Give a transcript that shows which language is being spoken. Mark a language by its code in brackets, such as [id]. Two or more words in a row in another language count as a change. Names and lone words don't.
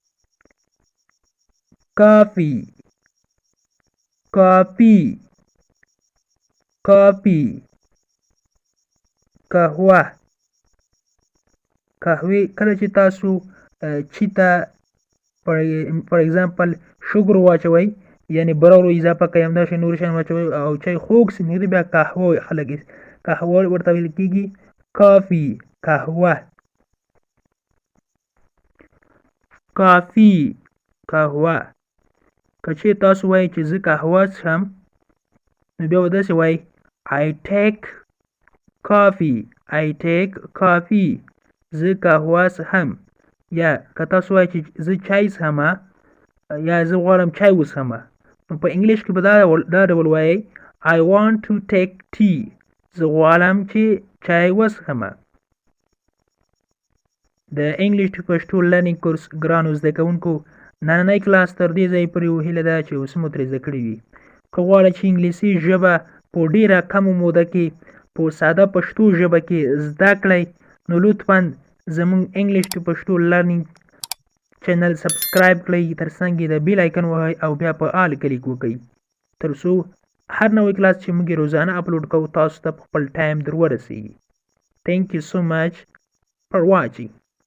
[ps] کافي قهوې کله چې تاسو چې ته [en] for example [ps] شوګر واچوئ یعنې براورو اضافه کوئ همداسې نور شیان واچوئ او چای خوږ سي نو بیا قهوه خلک قهوه ورته ویل کېږي. کافي قهوه. که چېرې تاسو وایئ چې زه قهوه څښم نو بیا به داسې وایئ [en] I take coffee [ps] زه قهوه څښم. یا که تاسو وایئ چې زه چای څښم یا زه غواړم چای وڅښم نو په انګلیش کې به دا ډول وایئ [en] I want to take tea [ps] زه غواړم چې چای وڅښم. د انګلیش ټو پښتو لرنینګ کورس ګرانو زده کوونکو نننی کلاس تر دې ځای پورې هیله ده چې اوس مو ترې زده کړي وي. که غواړئ چې انګلیسي ژبه په ډیره کمه موده کې په ساده پښتو ژبه کې زده کړئ نو لطفا زموږ انګلیش ټو پښتو لرنینګ چینل سبسکرایب کړئ، ترڅنګ یې د [en] bell icon [ps] ووهئ او بیا په آل کلیک وکړئ تر څو هر نوی کلاس چې موږ روزانه اپلوډ کوو تاسو ته په خپل ټایم در ورسیږي. [en] Thank you so much for watching.